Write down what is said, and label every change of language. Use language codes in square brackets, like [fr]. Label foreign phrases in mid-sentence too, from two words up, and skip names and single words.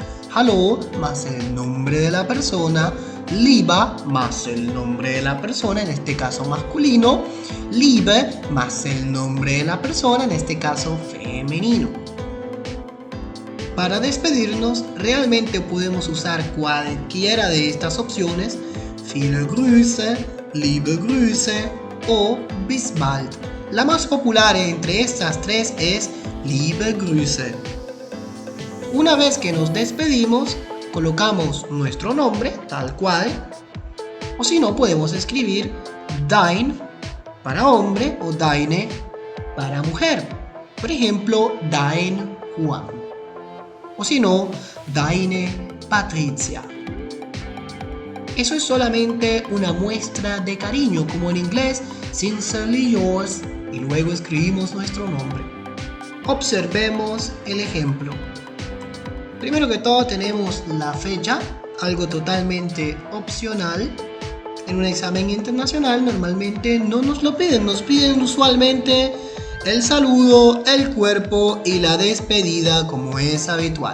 [es] Hallo más el nombre de la persona, lieber más el nombre de la persona, en este caso masculino, liebe más el nombre de la persona, en este caso femenino. Para despedirnos, realmente podemos usar cualquiera de estas opciones, [de] viele Grüße, liebe Grüße o bis bald. [es] La más popular entre estas tres es [de] liebe Grüße. [es] Una vez que nos despedimos, colocamos nuestro nombre tal cual, o si no podemos escribir dein para hombre o deine para mujer. Por ejemplo, dein Juan. O si no, deine Patricia. Eso es solamente una muestra de cariño, como en inglés, [en] sincerely yours, [es] y luego escribimos nuestro nombre. Observemos el ejemplo. Primero que todo tenemos la fecha, algo totalmente opcional. En un examen internacional normalmente no nos lo piden, nos piden usualmente el saludo, el cuerpo y la despedida como es habitual.